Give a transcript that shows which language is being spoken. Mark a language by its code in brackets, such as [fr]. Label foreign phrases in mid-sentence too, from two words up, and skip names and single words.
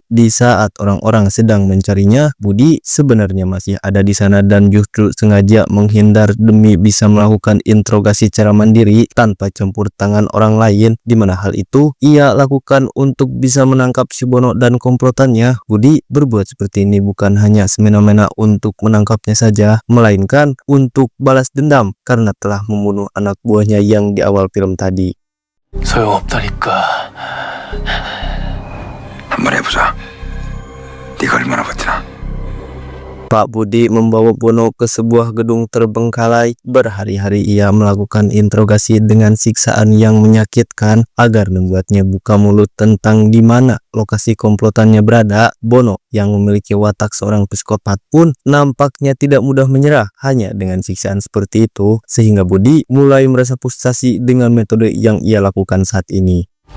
[id] Di saat orang-orang sedang mencarinya, Budi sebenarnya masih ada di sana dan justru sengaja menghindar demi bisa melakukan interogasi secara mandiri tanpa campur tangan orang lain, di mana hal itu ia lakukan untuk bisa menangkap si Bono dan komplotannya. Budi berbuat seperti ini bukan hanya semena-mena untuk menangkapnya saja, melainkan untuk balas dendam karena telah membunuh anak buahnya yang di awal film tadi. [ko] 소용없다니까. 한번 해보자. 네가 얼마나 버티나. [id] Pak Budi membawa Bono ke sebuah gedung terbengkalai. Berhari-hari ia melakukan interogasi dengan siksaan yang menyakitkan agar membuatnya buka mulut tentang di mana lokasi komplotannya berada. Bono yang memiliki watak seorang psikopat pun nampaknya tidak mudah menyerah hanya dengan siksaan seperti itu, sehingga Budi mulai merasa frustasi dengan metode yang ia lakukan saat ini.